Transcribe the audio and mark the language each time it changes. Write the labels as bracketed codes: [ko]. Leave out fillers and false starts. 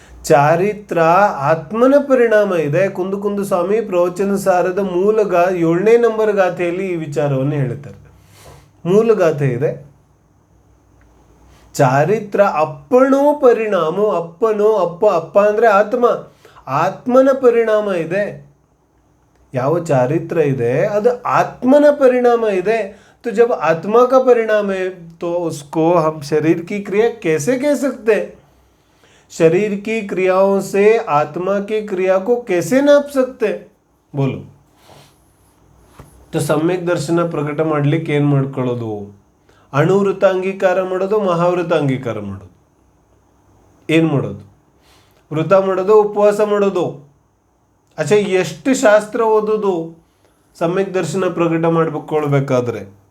[kn] ಚಾರಿತ್ರ ಆತ್ಮನ ಪರಿಣಾಮ ಇದೆ. ಕುಂದು ಸ್ವಾಮಿ ಪ್ರವಚನ ಸಾರದ ಮೂಲ 7ನೇ ನಂಬರ್ ಗಾಥೆಯಲ್ಲಿ ಈ ವಿಚಾರವನ್ನು ಹೇಳುತ್ತಾರೆ. ಮೂಲ ಗಾಥೆ ಇದೆ. [pra] ಚಾರಿತ್ರ ಅಪ್ಪನೋ ಪರಿಣಾಮೋ, [kn] ಅಪ್ಪನೋ ಅಪ್ಪ ಅಂದ್ರೆ ಆತ್ಮ, ಆತ್ಮನ ಪರಿಣಾಮ ಇದೆ. ಯಾವ ಚಾರಿತ್ರ ಇದೆ ಅದು ಆತ್ಮನ ಪರಿಣಾಮ ಇದೆ. [hi] तो जब आत्मा का परिणाम है तो उसको हम शरीर की क्रिया कैसे कह सकते? शरीर की क्रियाओं से आत्मा की क्रिया को कैसे नाप सकते? बोलो. [kn] ಸಮ್ಯಕ್ ದರ್ಶನ ಪ್ರಕಟ ಮಾಡ್ಲಿಕ್ಕೆ ಏನು ಮಾಡ್ಕೊಳ್ಳೋದು? ಅಣುವೃತ ಅಂಗೀಕಾರ ಮಾಡೋದು, ಮಹಾವೃತ ಅಂಗೀಕಾರ ಮಾಡೋದು. ಏನು ಮಾಡೋದು? ವೃತ ಮಾಡೋದು, ಉಪವಾಸ ಮಾಡೋದು. ಎಷ್ಟು ಶಾಸ್ತ್ರ ಓದೋದು ಸಮ್ಯಕ್ ದರ್ಶನ ಪ್ರಕಟ ಮಾಡ್ಕೊಳ್ಬೇಕಾದ್ರೆ?